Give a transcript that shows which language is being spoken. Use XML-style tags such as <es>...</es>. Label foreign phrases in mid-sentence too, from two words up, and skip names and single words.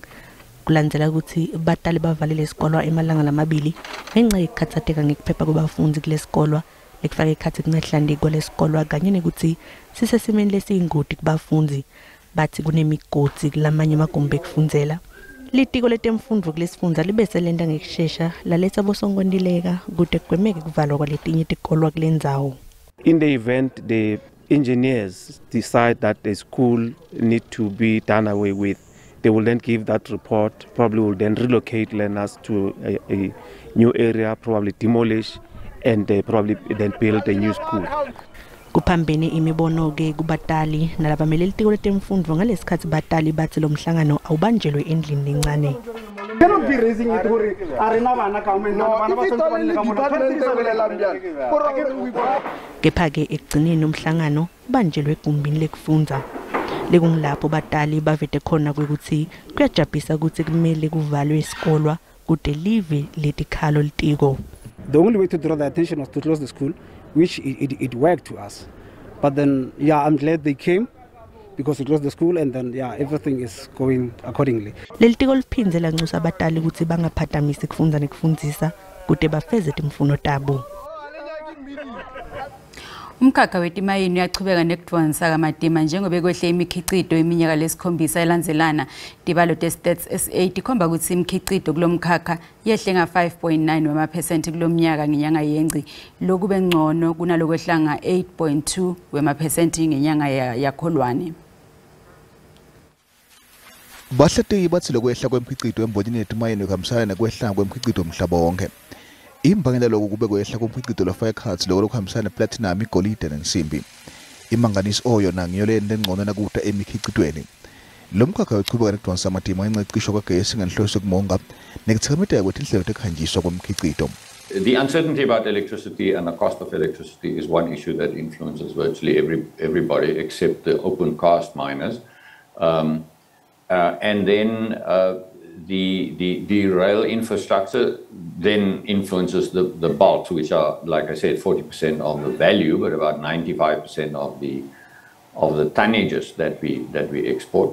<ss>Kulandzela ukuthi batali bavalile isikolo emalanga lamabili ngenxa yekukhatsateka ngekuphepha kwabafundzi kulesikolo lekufaka ekhatsi kungahlandeki kwalesikolo kanye nekuthi sisesimeni lesiyingudi kubafundzi bathi kunemigodi kulamanye amagumbi ekufundzela. Litiko letemfundo kulesifundza libese lenta ngekushesha laletsa bosonkontileka kude kugwemeke kuvalwa kwaletinye tikolo kulendzawo.</ss> <en>In the event the engineers decide that the school need to be done away with, they will then give that report, probably will then relocate learners to a new area, probably demolish, and probably then build a new school.</en> <ss>Kuphambene imibono ke kubatali nalabamele litiko letemfundo ngalesikhathi batali bathi lo mhlangano awubanjelwe endlini encane. Cannot be raising it for arena bana kepha ke ekugcineni umhlangano ubanjelwe egumbini lekufundza lekungilapho batali bavete khona kwekuthi kuyajabhisa ukuthi kumele kuvalwe isikolwa kude live letikhalo litiko.</ss> <en>The only way to draw the attention was to close the school, which it worked to us. But then, yeah, I'm glad they came because it closed the school and then, yeah, everything is going accordingly.</en> <ss>Lelitiko liphindze lanxusa abatali ukuthi bangaphatamisi kufundza nekufundzisa kude bafeze timfuno tabo. Umkhakha wetimayini uyachubeka nekudvonsa kamadima njengoba kwehle imikhicido eminyaka lesikhombisa elandzelana. Tibalo te-Stats SA tikhomba ukuthi imikhicido kulomkhakha yehle nga-5.9 wema% kulomnyaka ngenyanga yengci. Lokhu bengcono kunalokwehla nga-8.2 wema% ngenyanga yakholwane. Bahleti bathi lokwehla kwemkhicido embonini yetimayini kuhambisana nekwehla kwemkhicido umhlaba wonke. Imbangela lokhu kube kwehla komkhicido lwafaya cards lokho kuhambisana neplatinum, igolide nensimbi. Imanganisi oyo nangiyo lento engcono nakuta emikhicidweni. Lo mkhakha uchubeka nekudonsa amatima encecisho kagesi ngenhloso kumonga nekuthikameta kwetindlela tekhanjiswa komkhicido.</ss> <en>The uncertainty about electricity and the cost of electricity is one issue that influences virtually everybody except the open cast miners. And then the rail infrastructure then influences the bulks, which are, like I said, 40% of the value, but about 95% of the tonnages that we export.</en>